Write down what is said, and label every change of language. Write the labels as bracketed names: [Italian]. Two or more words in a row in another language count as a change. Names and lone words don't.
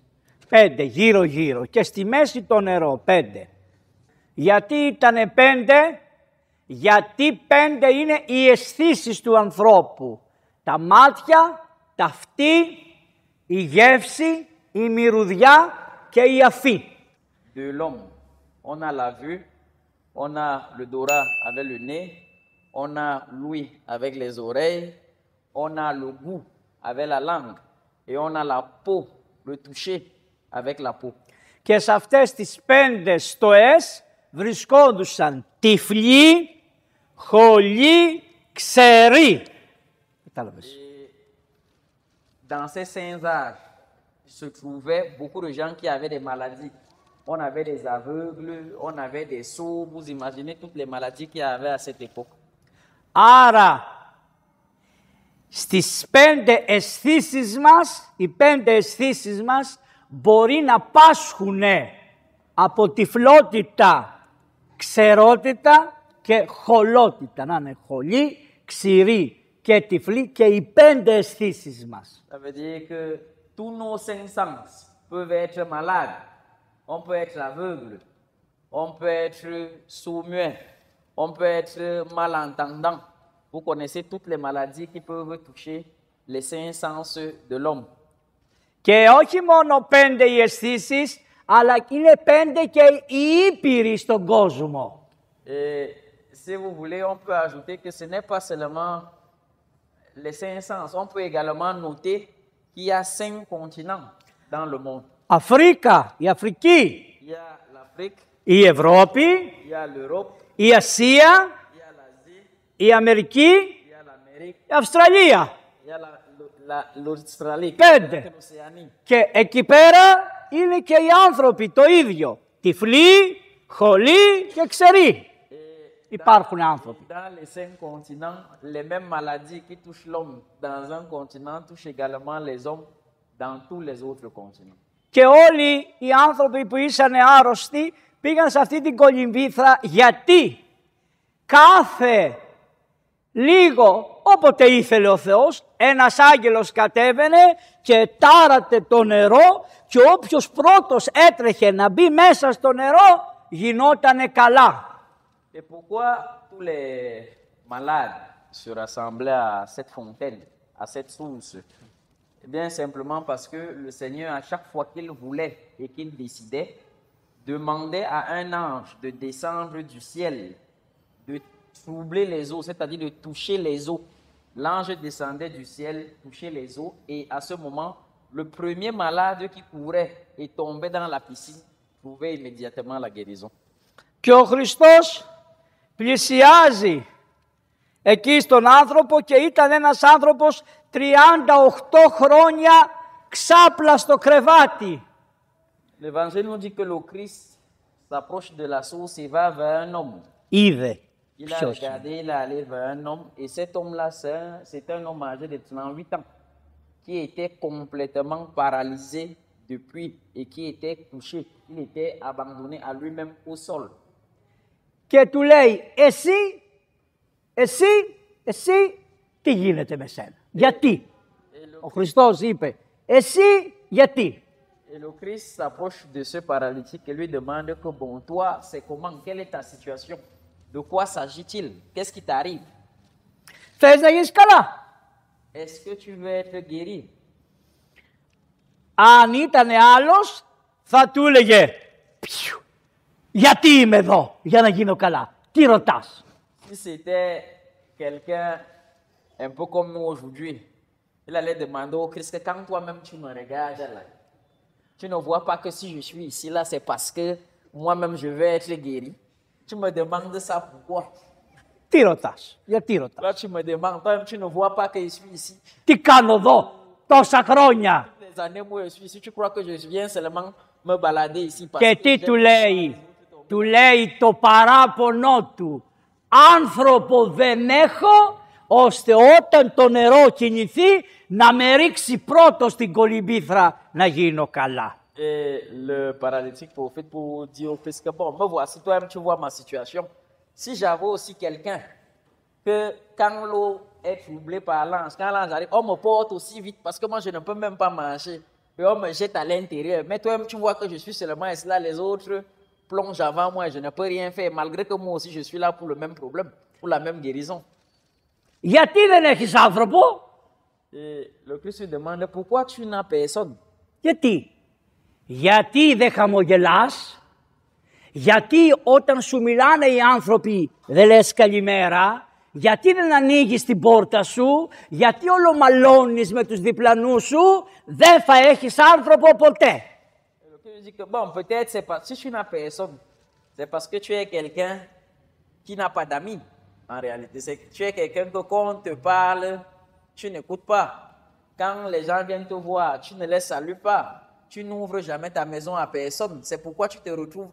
[Greek] 5 γύρω γύρω και στη μέση το νερό 5. Γιατί ήτανε 5? Γιατί 5 είναι οι αισθήσεις του ανθρώπου. Τα μάτια, τα αυτή, η γεύση, η μυρωδιά και η αφή. [French] De l'homme, on a la vue, on a le dorat avec le nez, on a l'ouïe avec les oreilles, on a le goût avec la langue et on a la peau, le toucher avec la peau. [Greek] Και σε αυτές τις 5 στοές βρισκόντουσαν τυφλοί, χολοί, ξεροί. Κατάλαβες. [French] Dans ces saints âges se trouvaient beaucoup de gens qui avaient des maladies. On avait des aveugles, on avait des sourds. Vous imaginez toutes les maladies qu'il y avait à cette époque. [Greek] Άρα, στις 5 αισθήσεις μας, οι 5 αισθήσεις μας μπορεί να πάσχουν από τυφλότητα, ξερότητα και χολότητα. Να είναι χολή, ξηρή και τυφλή και οι 5 αισθήσεις μας. [French] Ça veut dire que tous nos 5 sens peuvent être malades. On peut être aveugle, on peut être sourd-muet, on peut être malentendant. Vous connaissez toutes les maladies qui peuvent toucher les 5 sens de l'homme. [Greek] Και όχι μόνο 5 οι αισθήσεις, αλλά είναι 5 και οι ήπειροι στον κόσμο. [French] Et si vous voulez, on peut ajouter que ce n'est pas seulement les 5 sens. On peut également noter qu'il y a 5 continents dans le monde. [Greek] Αφρίκα, η Αφρική, [French] Il y a l'Afrique, [Greek] η Ευρώπη, [French] il y a l'Europe, [Greek] η Ασία, [French] il y a l'Asie, [Greek] η Αμερική, [French] il y a l'Amérique, [Greek] η Αυστραλία. [French] il y a l'Australie, 5. l'Océanie. [Greek] Και εκεί πέρα είναι και οι άνθρωποι το ίδιο. Τυφλοί, χολοί και ξεροί. Υπάρχουν άνθρωποι. [French] Dans les 5 continents, les mêmes maladies qui touchent l'homme dans un continent touchent également les hommes dans tous les autres continents. [Greek] Και όλοι οι άνθρωποι που ήσαν άρρωστοι πήγαν σε αυτή την κολυμβήθρα γιατί κάθε λίγο, όποτε ήθελε ο Θεός, ένας άγγελος κατέβαινε και τάρατε το νερό και όποιος πρώτος έτρεχε να μπει μέσα στο νερό γινότανε καλά. [French] Et pourquoi tous les malades se rassemblaient à cette fontaine, à cette source? Eh bien, simplement parce que le Seigneur, à chaque fois qu'il voulait et qu'il décidait, demandait à un ange de descendre du ciel, de troubler les eaux, c'est-à-dire de toucher les eaux. L'ange descendait du ciel, touchait les eaux, et à ce moment, le premier malade qui courait et tombait dans la piscine trouvait immédiatement la guérison. [Greek] Και ο Χριστός πλησιάζει εκεί στον άνθρωπο και ήταν ένας άνθρωπος 38 χρόνια ξάπλα στο κρεβάτι. [French] L'évangile nous dit que le Christ s'approche de la source et va vers un homme. [Greek] Είδε. [French] Il a regardé, il est allé vers un homme, et cet homme-là, c'est un homme âgé de 38 ans, qui était complètement paralysé depuis et qui était couché. Il était abandonné à lui-même au sol. [Greek] Και του λέει, εσύ, τι γίνεται με σένα, γιατί. Ο Χριστός είπε, εσύ γιατί. [French] Et le Christ s'approche de ce paralytique et lui demande que, bon, toi, c'est comment, quelle est ta situation? De quoi s'agit-il? Qu'est-ce qui t'arrive? [Greek] Θες να γίνεις καλά. [French] Est-ce que tu veux être guéri? [Greek] Αν ήταν άλλος, θα του έλεγε, γιατί είμαι εδώ, για να γίνω καλά. Τι ρωτάς. [French] Si c'était quelqu'un un peu comme nous aujourd'hui, il allait demander au Christ que quand toi-même tu me regardes là, tu ne vois pas que si je suis ici là, c'est parce que moi-même je veux être guéri. Tu me demandes ça pourquoi? [Greek] Τι ρωτάς, γιατί ρωτάς. [French] Là, tu me demandes, toi-même tu ne vois pas que je suis ici. [Greek] Τι κάνω εδώ τόσα χρόνια. [French] Les années où je suis ici, tu crois que je viens seulement me balader ici parce [Greek] Και [French] que [Greek] τι [French] j'aime [Greek] του λέει. Του λέει το παράπονο του. Άνθρωπο δεν έχω, ώστε όταν το νερό κινηθεί να με ρίξει πρώτο στην κολυμπήθρα να γίνω καλά. [French] Et le paralytique prophète pour dire au Christ que bon, me voici, toi-même tu vois ma situation. Si j'avais aussi quelqu'un que quand l'eau est troublée par l'ange, quand l'ange arrive, on me porte aussi vite parce que moi je ne peux même pas marcher. Et on me jette à l'intérieur. Mais toi-même tu vois que je suis seulement ici là, les autres plongent avant moi et je ne peux rien faire malgré que moi aussi je suis là pour le même problème, pour la même guérison. [Greek] Γιατί δεν έχεις άνθρωπο. [French] Et le Christ lui demande pourquoi tu n'as personne. [Greek] Γιατί δεν χαμογελάς. Γιατί όταν σου μιλάνε οι άνθρωποι δεν λες καλημέρα. Γιατί δεν ανοίγεις την πόρτα σου. Γιατί όλο μαλώνεις με τους διπλανούς σου. Δεν θα έχεις άνθρωπο ποτέ. [French] Le Christ dit que bon, peut-être c'est pas si tu n'as personne, c'est parce que tu es quelqu'un qui n'a pas d'amis. En réalité, c'est que tu es quelqu'un que quand on te parle, tu n'écoutes pas. Quand les gens viennent te voir, tu ne les salues pas. Tu n'ouvres jamais ta maison à personne. C'est pourquoi tu te retrouves.